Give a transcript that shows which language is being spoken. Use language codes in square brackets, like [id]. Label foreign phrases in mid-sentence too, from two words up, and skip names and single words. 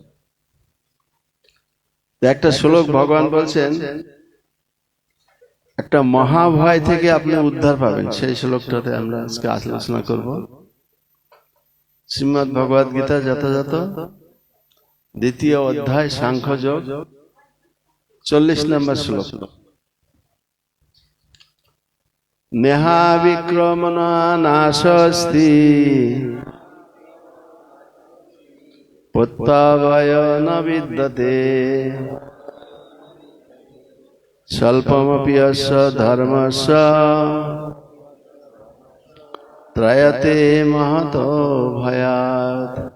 [bn] একটা শ্লোক ভগবান বলছেন, একটা মহাভয় থেকে আপনি উদ্ধার পাবেন, সেই শ্লোকটাতে আমরা আজকে আলোচনা করব। শ্রীমদ্ ভগবদ গীতা যথাযথ দ্বিতীয় অধ্যায় সাংখ্যযোগ 40 নম্বর শ্লোক। [sa] নেহা বিক্রমণা নাশস্তি প্রত্যাবয় ন বিদ্যতে স্বল্পমপি অস্য ধর্মস্য ত্রয়তে মহতো ভয়াৎ।